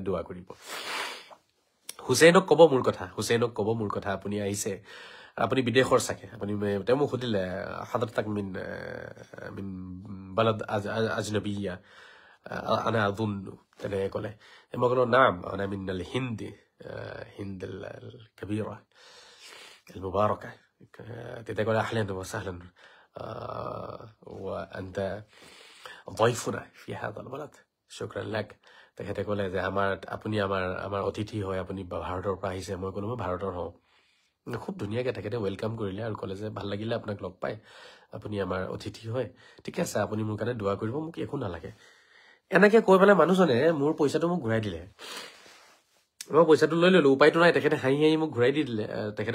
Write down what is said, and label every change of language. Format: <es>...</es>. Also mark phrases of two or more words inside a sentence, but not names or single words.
<as>দোৱা কৰিব হুসেইনক কব মোৰ কথা আপুনি আহিছে আপুনি বিদেশৰ চাগে আপুনি তেওঁ মোক সুধিলে</as> <ar>حضرتك من بلد أجنبية أنا أظن</ar> <as>তেনে কলে মই কলো</as> <ar>نعم أنا من الهند الكبيرة المباركة تقول أهلا وسهلا وأنت ضيفنا في هذا البلد شكرا لك</ar> <as>তেখেতে কলে যে আপুনি আমাৰ অতিথি হয় আপুনি ভাৰতৰ পৰা আহিছে মই কলো মই ভাৰতৰ হওঁ খুব ধুনীয়াকে তেখেতে ওয়েলকাম কৰিলে আৰু কলে যে ভাল লাগিলে আপোনাক লগ পাই আপুনি আমাৰ অতিথি হয় ঠিক আছে আপুনি মোৰ কাৰণে দোৱা কৰিব মোক একো নালাগে এনেকে কৈ পেলাই মানুহজনে মোৰ পইচাটো মোক ঘূৰাই দিলে মই পইচাটো লৈ ললো উপায়টো নাই তেখেতে হাঁহি মোক ঘূৰাই দি দিলে তেখেতে</as>